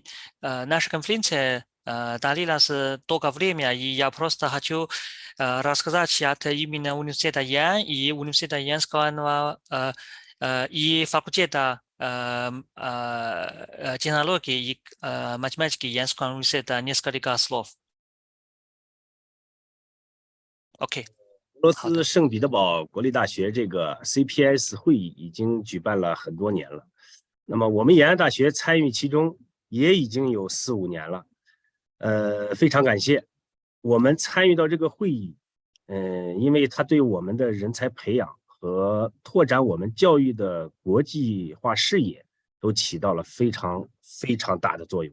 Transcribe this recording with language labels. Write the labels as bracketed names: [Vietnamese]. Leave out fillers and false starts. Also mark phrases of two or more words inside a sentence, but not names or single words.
[Russian] Наша конференция длилась долгое время, и я просто хочу рассказать от имени университета Ян и университета Янского и факультета технологии и математики Янского университета несколько слов. Окей. [Chinese] 俄罗斯圣彼得堡国立大学这个 CPS 会议已经举办了很多年了，那么我们延安大学参与其中也已经有4、5年了，非常感谢我们参与到这个会议，因为它对我们的人才培养和拓展我们教育的国际化视野都起到了非常大的作用。